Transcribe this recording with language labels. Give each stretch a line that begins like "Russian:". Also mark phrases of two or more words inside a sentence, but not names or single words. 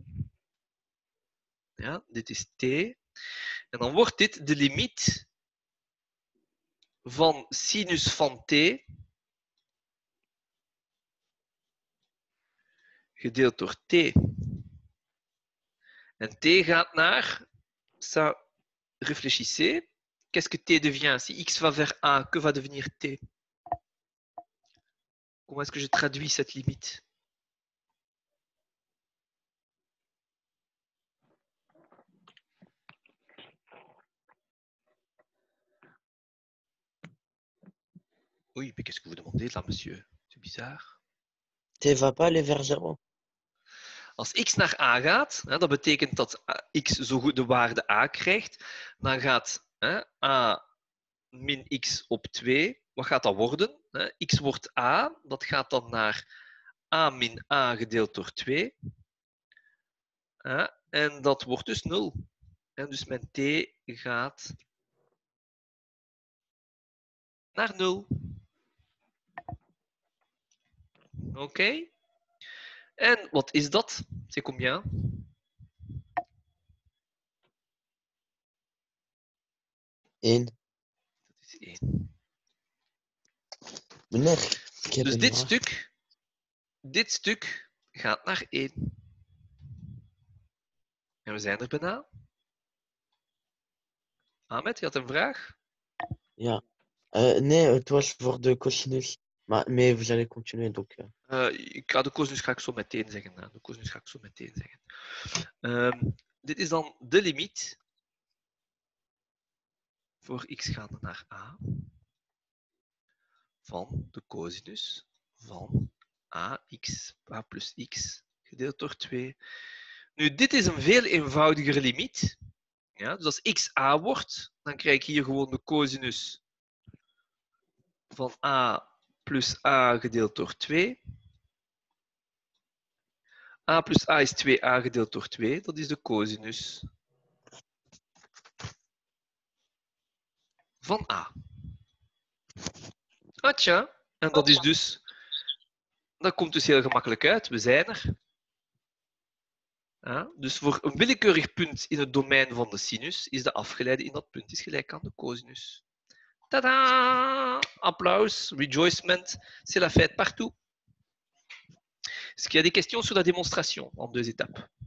Dutch: Ja, dit is t. En dan wordt dit de limiet van sinus van t gedeeld door t. En t gaat naar,
French: ça, réfléchissez, qu'est-ce que t devient? Si x va vers a, que va devenir t? Comment est-ce que je traduis cette limite? Oui, mais qu'est-ce que vous demandez là, monsieur? C'est bizarre. T va pas aller vers 0.
Dutch: Als x naar a gaat, dat betekent dat x zo goed de waarde a krijgt, dan gaat a min x op 2, wat gaat dat worden? X wordt a, dat gaat dan naar a min a gedeeld door 2. En dat wordt dus 0. En dus mijn t gaat naar 0. Oké. En wat is dat?
French: C'est combien?
Dutch: Eén. Dat is 1. Meneer, ik heb Dus een vraag. dit stuk gaat naar 1. En we zijn er bijna. Ahmed, je had een vraag? Ja. Nee, het was voor de cosinus.
French: Maar vous allez continuer, donc.
Dutch: De cosinus ga ik zo meteen zeggen. De cosinus ga ik zo meteen zeggen. Dit is dan de limiet voor x gaande naar a van de cosinus van a plus x gedeeld door 2. Nu, dit is een veel eenvoudigere limiet. Ja, dus als x a wordt, dan krijg ik hier gewoon de cosinus van a plus a gedeeld door 2. A plus a is 2a gedeeld door 2. Dat is de cosinus van a. Tja. En dat is dus... Dat komt dus heel gemakkelijk uit. We zijn er. Ja, dus voor een willekeurig punt in het domein van de sinus is de afgeleide in dat punt is gelijk aan de cosinus. Tada! Applaus, rejoicement,
French: c'est la fête partout. Est-ce qu'il y a des questions sur la démonstration en 2 étapes?